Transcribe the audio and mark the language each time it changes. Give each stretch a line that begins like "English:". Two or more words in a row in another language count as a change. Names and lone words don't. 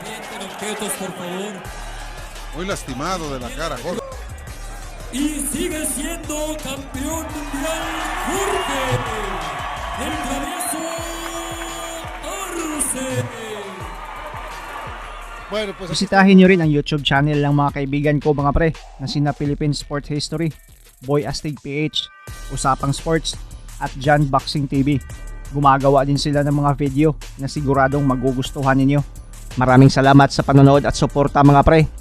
Spanish: No avienten objetos, por favor. Muy lastimado de la cara, Jorge. Y sigue siendo campeón mundial Jorge, el travieso Arce. Bueno, pues
Filipino: Bisitahin nyo rin ang YouTube channel ng mga kaibigan ko mga pre na sina Philippine Sport History, Boy Astig PH, Usapang Sports at John Boxing TV. Gumagawa din sila ng mga video na siguradong magugustuhan ninyo. Maraming salamat sa panonood at suporta mga pre.